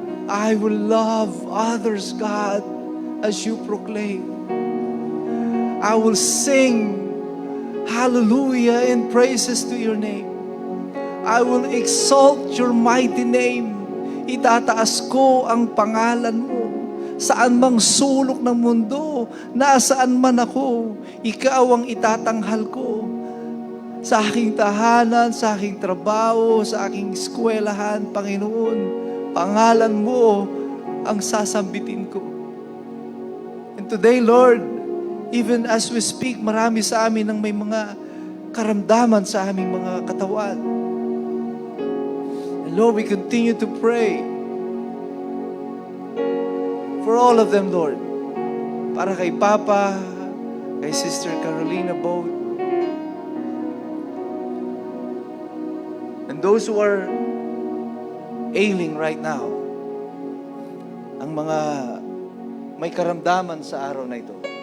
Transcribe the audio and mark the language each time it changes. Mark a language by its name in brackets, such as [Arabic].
[English] I will love others, God, as you proclaim. I will sing hallelujah and praises to your name. I will exalt your mighty name. [Filipino] Itataas ko ang pangalan mo. Saan mang sulok ng mundo, nasaan man ako, ikaw ang itatanghal ko. Sa aking tahanan, sa aking trabaho, sa aking eskwelahan, Panginoon, pangalan mo ang sasambitin ko. [English] And today, Lord, even as we speak, [Filipino] marami sa amin ang may mga karamdaman sa aming mga katawan. [English] And Lord, we continue to pray for all of them, Lord. [Filipino] Para kay Papa, kay Sister Carolina Boat, [English] and those who are ailing right now, [Filipino] ang mga may karamdaman sa araw na ito.